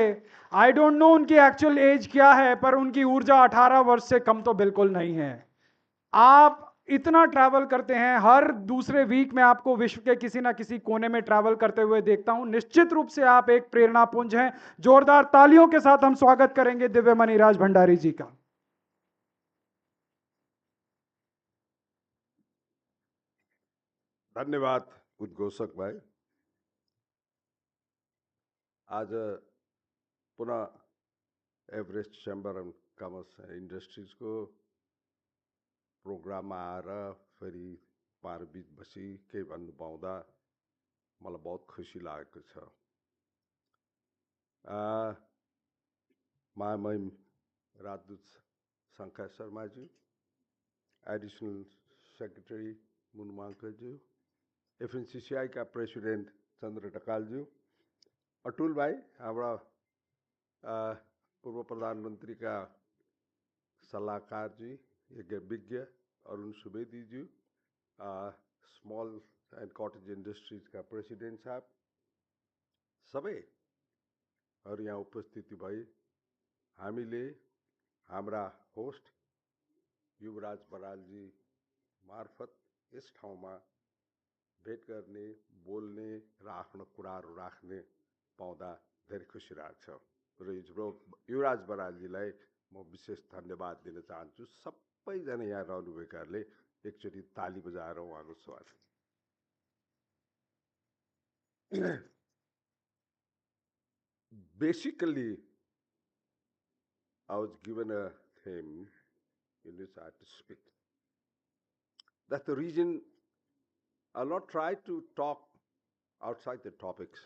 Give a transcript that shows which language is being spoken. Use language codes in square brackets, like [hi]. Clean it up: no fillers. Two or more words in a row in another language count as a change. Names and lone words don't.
[en] I don't know [hi] उनकी [en] actual age [hi] क्या है, पर उनकी ऊर्जा 18 वर्ष से कम तो बिल्कुल नहीं है। आप इतना ट्रैवल करते हैं, हर दूसरे वीक में आपको विश्व के किसी ना किसी कोने में ट्रैवल करते हुए देखता हूं। निश्चित रूप से आप एक प्रेरणापुंज हैं। जोरदार तालियों के साथ हम स्वागत करेंगे दिव्य मणि राज भंडारी जी का। [ne] धन्यवाद उद्घोषक भाइ। आज पुनः एभरेस्ट चेम्बर अफ कमर्स इन्डस्ट्रिजको प्रोग्राममा आएर फेरि पारबिच बसी केही भन्नु पाउँदा मलाई बहुत खुसी लागेको छ। महामहिम राजदूत शङ्कर शर्माज्यू, [en] Additional Secretary [ne] मुनुमाङ्कज्यू, एफएनसीसीआई का प्रेसिडेंट चंद्र ढकालज्यू, अटुल भाई हाम्रा [hi] पूर्व प्रधानमंत्री का सलाहकार जी, यज्ञ अरुण सुवेदीज्यू, स्मॉल एंड कॉटेज इंडस्ट्रीज का प्रेसिडेंट साहब, [ne] सबै और यहाँ उपस्थिति भई हामीले हाम्रा होस्ट युवराज बरालजी मार्फत यस ठाउँमा भेट गर्ने, बोल्ने र आफ्नो कुराहरू राख्ने पाउँदा धेरै खुसी लाग्छ र युवराज बरालजीलाई म विशेष धन्यवाद दिन चाहन्छु। सबैजना यहाँ रहनुभएकाहरूले एकचोटि ताली बजाएर उहाँको स्वागत। [en] Basically, I was given a theme in which I had to speak. That's the reason I'll not try to talk outside the topics.